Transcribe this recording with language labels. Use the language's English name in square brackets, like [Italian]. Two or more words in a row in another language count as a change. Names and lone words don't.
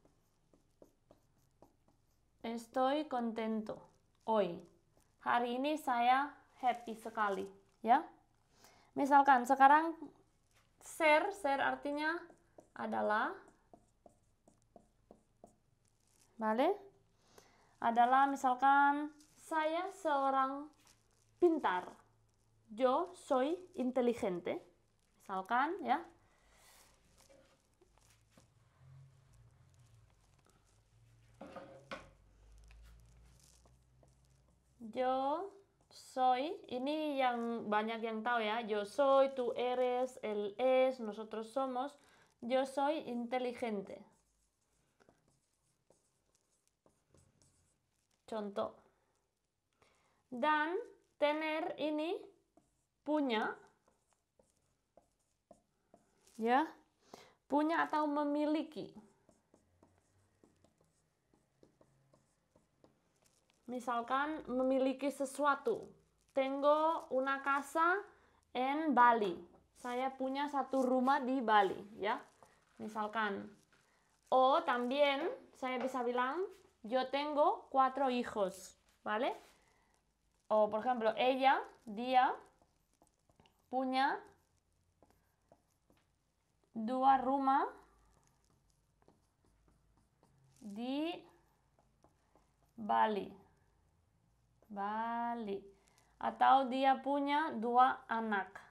[Spanish] Estoy contento. Hoy. [Indonesian] Hari ini saya happy sekali, ya. Misalkan sekarang ser artinya adalah, vale? Adalah misalkan saya seorang pintar. [Spanish] Yo soy inteligente. [Indonesian] Misalkan ya. [Spanish] Yo soy, [Indonesian] ini yang banyak yang tahu ya. [Spanish] Yo soy, tú eres, él es, nosotros somos. Yo soy inteligente. [Indonesian] Contoh. Dan tener ini punya. Ya. Punya atau memiliki. Misalkan memiliki sesuatu. [Spanish] Tengo una casa en Bali. [Indonesian] Saya punya satu rumah di Bali, ya. Misalkan. [Spanish] O también [Indonesian] saya bisa bilang, [Spanish] yo tengo 4 hijos, ¿vale? O por ejemplo, ella, [Indonesian] dia, punya 2 rumah di Bali. Bali. Atau dia punya 2 anak.